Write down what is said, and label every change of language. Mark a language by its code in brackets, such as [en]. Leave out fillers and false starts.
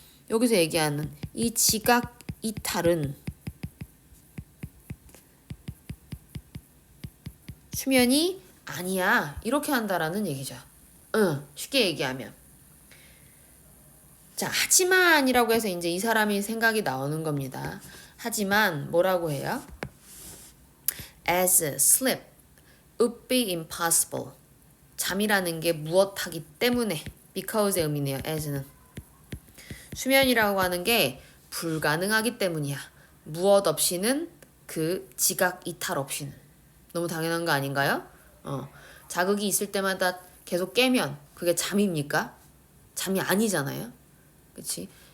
[ko] 여기서 얘기하는 이 지각 이탈은 수면이 아니야. 이렇게 한다라는 얘기죠. 쉽게 얘기하면. 자, 하지만이라고 해서 이제 이 사람이 생각이 나오는 겁니다. 하지만 뭐라고 해요? [en] As sleep would be impossible. [ko] 잠이라는 게 무엇하기 때문에 because의 의미네요. as는. 수면이라고 하는 게 불가능하기 때문이야. 무엇 없이는 그 지각 이탈 없이는. 너무 당연한 거 아닌가요? 자극이 있을 때마다 계속 깨면 그게 잠입니까? 잠이 아니잖아요. 그치?